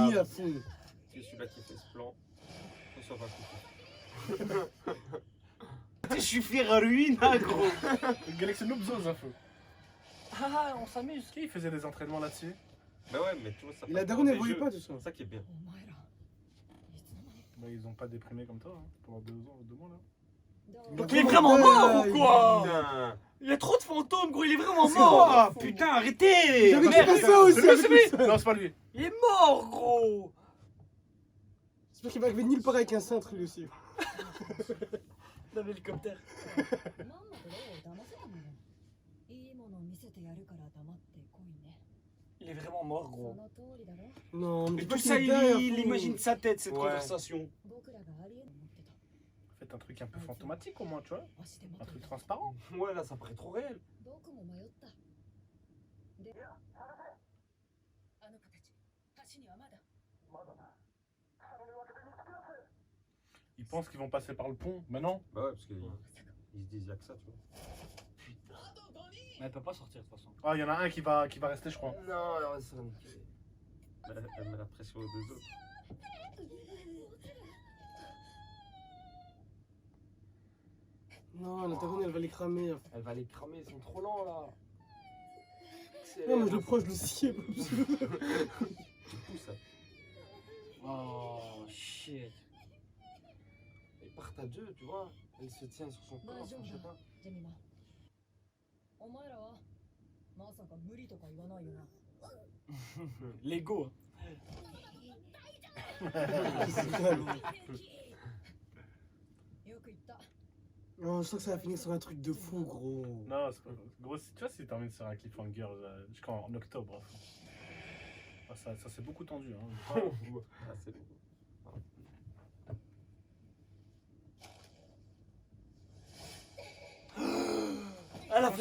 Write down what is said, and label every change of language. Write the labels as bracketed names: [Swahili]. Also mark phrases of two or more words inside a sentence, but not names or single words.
[French] génies à fond. C'est celui-là qui fait ce plan. On s'en va couper. Je suis fait ruine, hein, gros. Galaxy Noobzos, un peu. Ah, on s'amuse. Qui faisait des entraînements là-dessus? Bah ouais, mais tu vois, ça Et la passe daronne, dans elle des voyait jeux. pas tout ça. C'est ça qui est bien. [Japanese] お前らいつの間に [French] Bah, ils ont pas déprimé comme toi, hein, pendant 2 mois là. [Japanese] どう [French] Donc il est vraiment mort ou quoi? Putain. Il y a trop de fantômes, gros, il est vraiment C'est mort! quoi? Putain, arrêtez! J'avais dit Merde. pas ça aussi. C'est lui, c'est lui. Non, c'est pas lui. Il est mort, gros! J'espère qu'il va arriver nulle part avec un cintre lui aussi. Dans l'hélicoptère. [Japanese] まんまとレオを騙せたもの。いいもの見せてやるから黙ってこいね。 [French] Il est vraiment mort, [Japanese] そ [French] gros. [Japanese] の通りだろ。 [French] Non, mais Mais dis pas tout qu'il ça, est derrière, il fou. imagine sa tête, cette Ouais. conversation. [Japanese] 僕らがありえると思ってた。 [French] Faites un truc un peu fantomatique au moins, tu vois. [Japanese] 足で [French] Un [Japanese] 待 [French] truc [Japanese] ってた。 [French] transparent. Ouais, là, ça paraît trop réel. [Japanese] 僕も迷った。で、あの子たち、橋にはまだ。 [French] Ils pensent qu'ils vont passer par le pont, mais non. Bah ouais, parce qu'ils ils se disent, y'a que ça, tu vois. Mais elle peut pas sortir de toute façon. Ah, il y en a un qui va rester, je crois. Non, non, c'est niqué. Elle met la pression aux deux autres. Non, la daronne elle va les cramer. Elle va les cramer, ils sont trop lents là. Non, mais je le prends, je le scie. Tu pousses ça. [English] Oh shit. [French] partent à deux, tu vois. Elle se tient sur son corps, enfin, je sais pas. [Japanese] ジェミマお前らはまさか無理とか言わないよな [French] Lego. [Japanese] よく言った [French] Non, je sens que ça va finir sur un truc de fou, gros. Non, c'est pas gros. Tu vois, si termine sur un cliffhanger jusqu'en octobre. Ah, ça c'est beaucoup tendu. Hein. Ah, c'est bon. Elle a fait